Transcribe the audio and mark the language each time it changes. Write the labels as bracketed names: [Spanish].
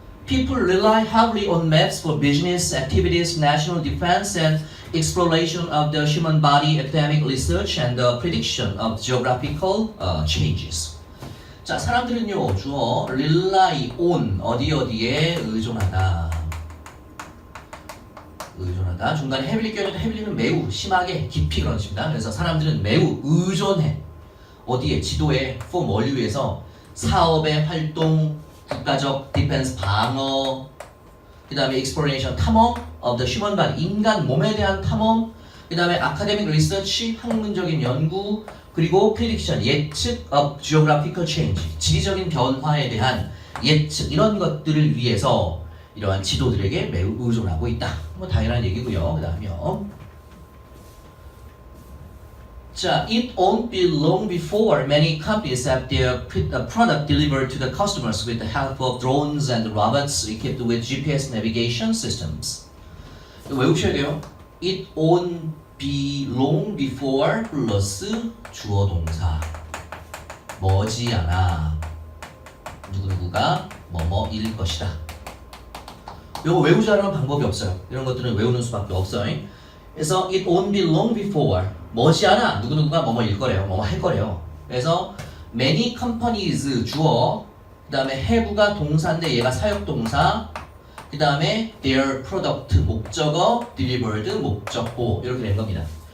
[English] People rely heavily on maps for business activities, national defense, and exploration of the human body, academic research, and the prediction of geographical changes. [Korean] 자, 사람들은요, 주어 [English] rely on [Korean] 어디에 의존하다. 중간에 heavily 껴있는데 heavily는 매우 심하게 깊이 그런 뜻입니다. 그래서 사람들은 매우 의존해. 어디에? 지도에 for 뭘 위해서? 사업의 활동, 국가적 디펜스 방어, 그 다음에 exploration 탐험 [English] of the human body [Korean] 인간 몸에 대한 탐험, 그 다음에 [English] academic research [Korean] 학문적인 연구, 그리고 prediction 예측 [English] of geographical change [Korean] 지리적인 변화에 대한 예측 이런 것들을 위해서 이러한 지도들에게 매우 의존하고 있다. 뭐 당연한 얘기고요. 그 다음에요. 자, [English] it won't be long before many companies have their product delivered to the customers with the help of drones and robots equipped with GPS navigation systems. [Korean] 외우셔야 돼요. [English] It won't be long before [Korean] 플러스 주어 동사. 머지않아 누구누구가 뭐뭐일 것이다. 이거 외우지 않으면 방법이 없어요. 이런 것들은 외우는 수밖에 없어요. 그래서 [English] it won't be long before [Korean] 머지않아 누구누구가 뭐뭐일 거래요. 뭐뭐 할 거래요. 그래서 [English] many companies [Korean] 주어, 그 다음에 have가 동사인데 얘가 사역동사, 그 다음에 [English] their product [Korean] 목적어, delivered 목적보 이렇게 된 겁니다.